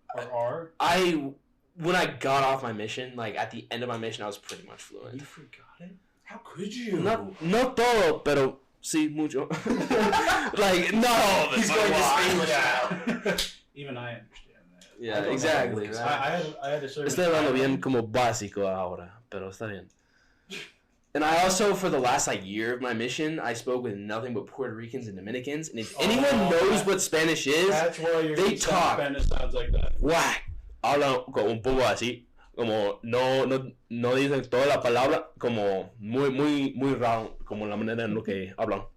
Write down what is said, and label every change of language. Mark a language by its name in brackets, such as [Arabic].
[English] Or are? When I got off my mission, like, at the end of my mission, I was pretty much fluent. You forgot it? How could you? [Spanish] No todo, pero sí mucho. [English] Like, not all of it. He's going to Spanish now. Even I understand that. Yeah, exactly. I had a service. [Spanish] Estoy hablando bien como básico ahora, pero está bien. [English] And I also, for the last like year of my mission, I spoke with nothing but Puerto Ricans and Dominicans. And if anyone knows what Spanish is, that's why they talk. Spanish sounds like that. Whack. [Spanish] Hablan como un poco así, como no dicen toda la palabra, como muy raro, como la manera en lo que hablan.